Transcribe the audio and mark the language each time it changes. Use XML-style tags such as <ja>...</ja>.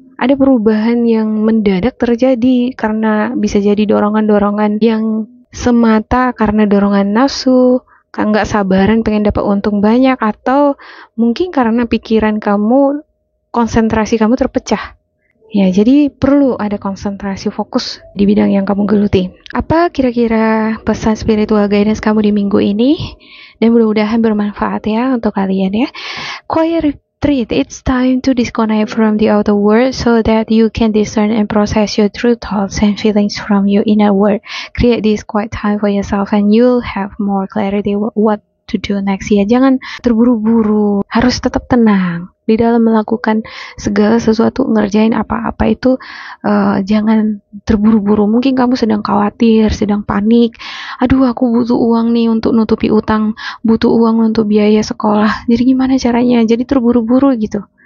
<id>Ada perubahan yang mendadak terjadi karena bisa jadi dorongan-dorongan yang semata karena dorongan nafsu, nggak sabaran pengen dapat untung banyak, atau mungkin karena pikiran kamu, konsentrasi kamu terpecah. Ya, jadi perlu ada konsentrasi fokus di bidang yang kamu geluti. Apa kira-kira pesan spiritual guidance kamu di minggu ini? Dan mudah-mudahan bermanfaat ya untuk kalian ya.</id> <en>Quiet retreat, it's time to disconnect from the outer world so that you can discern and process your true thoughts and feelings from your inner world. Create this quiet time for yourself and you'll have more clarity what to do next ya.</en> <id>Jangan terburu-buru, harus tetap tenang di dalam melakukan segala sesuatu, ngerjain apa-apa itu. Jangan terburu-buru. Mungkin kamu sedang khawatir, sedang panik, aduh aku butuh uang nih untuk nutupi utang, butuh uang untuk biaya sekolah, jadi gimana caranya, jadi terburu-buru gitu.</id>